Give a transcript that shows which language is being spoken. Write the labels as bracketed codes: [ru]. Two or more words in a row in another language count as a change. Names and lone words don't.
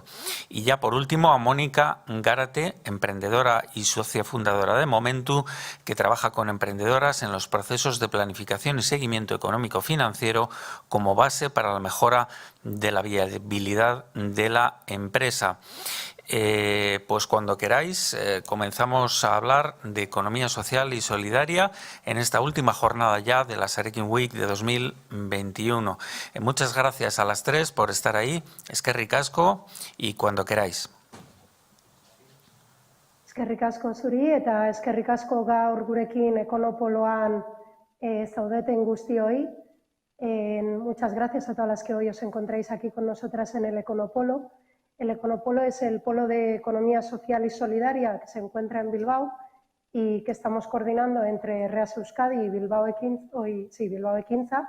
[es] Y ya por último a Mónica Gárate, emprendedora y socia fundadora de Momentu, que trabaja con emprendedoras en los procesos de planificación y seguimiento económico-financiero como base para la mejora de la viabilidad de la empresa. Pues cuando queráis comenzamos a hablar de economía social y solidaria en esta última jornada ya de la Sarekin Week de 2021. Muchas gracias a las tres por estar ahí. [eu] Eskerrik asko [es] y cuando queráis. [eu] Eskerrik asko zuri eta eskerrik asko gaur gurekin Econopoloan zaudeten guztioi. [es] Muchas gracias a todas las que hoy os encontráis aquí con nosotras en el Econopolo. El Econopolo es el polo de economía social y solidaria que se encuentra en Bilbao y que estamos coordinando entre REAS Euskadi y Bilbao Ekintza.